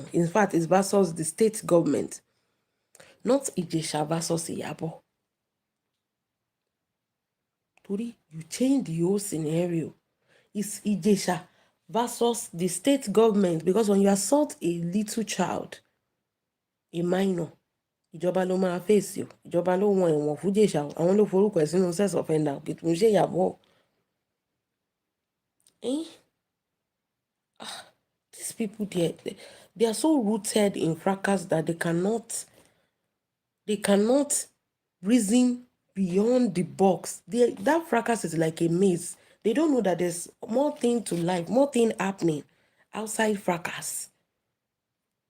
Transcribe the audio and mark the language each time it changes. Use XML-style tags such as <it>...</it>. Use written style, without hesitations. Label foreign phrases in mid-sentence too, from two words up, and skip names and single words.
<en>In fact, it's versus the state government. Not Ijesha versus Iyabo.</en> <yo>Tori,</yo> <en>you change the whole scenario. It's Ijesha versus the state government, because when you assault a little child, a minor,</en> <yo>ìjọba ló máa</yo> <en>face you.</en> <yo>Ìjọba ló wọn ẹ̀wọ̀n fún Ìjẹ̀ṣà. Àwọn ló forúkọ ẹ̀ sínú</yo> <en>sex offender.</en> <yo>Kìtùn ṣe Ìyàbọ̀.</yo> <en>These people, they are so rooted in fracas that they cannot reason beyond the box. That fracas is like a maze. They don't know that there's more thing to life, more thing happening outside fracas.</en>